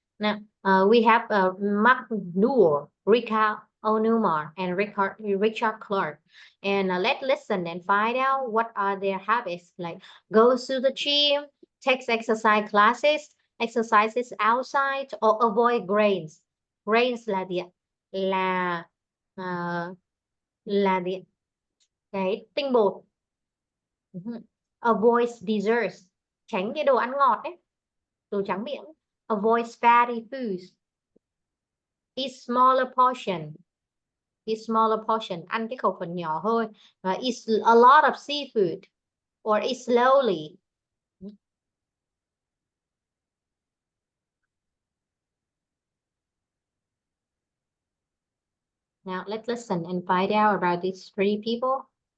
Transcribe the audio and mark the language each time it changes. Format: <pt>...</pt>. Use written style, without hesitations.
<en>Now we have Mark Newell, Rika Onumar, and Richard Clark. And let's listen and find out what are their habits. Like go to the gym, takes exercise classes, exercises outside, or avoid grains.</en> <vi>Grains là ờ, là cái tinh bột. Avoid desserts, tránh cái đồ ăn ngọt đấy, đồ trắng miệng.</vi> <en>Avoid fatty foods. Eat smaller portion.</en> <vi>Eat smaller portion, ăn cái khẩu phần nhỏ thôi.</vi> <en>Eat a lot of seafood or eat slowly. Now let's listen and find out about these three people.</en>